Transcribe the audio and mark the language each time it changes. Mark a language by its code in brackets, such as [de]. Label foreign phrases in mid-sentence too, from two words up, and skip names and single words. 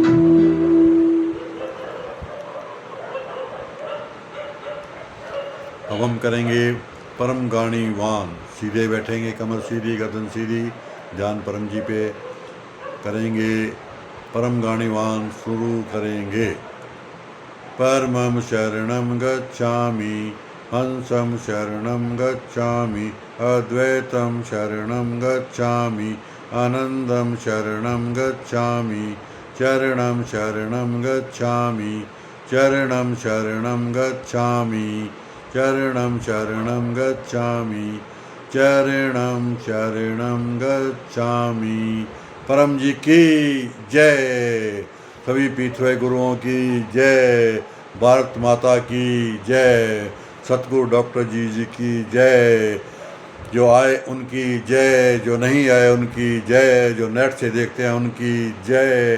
[hi] अब हम करेंगे परम गाणीवान, सीधे बैठेंगे, कमर सीधी, गर्दन सीधी, ध्यान परम जी पे करेंगे। परम गाणीवान शुरू करेंगे। [sa] परमं शरणं गच्छामि, हंसं शरणं गच्छामि, अद्वैतं शरणं गच्छामि, आनन्दं शरणं गच्छामि, चरणं शरणं गच्छामि, चरणं शरणं गच्छामि, चरणं शरणं गच्छामि, चरणं शरणं गच्छामि। [hi] परम जी की जय। सभी पीछे गुरुओं की जय, भारत माता की जय, सतगुरु डॉक्टर जी की जय। जो आए उनकी जय, जो नहीं आए उनकी जय, जो नेट से देखते हैं उनकी जय।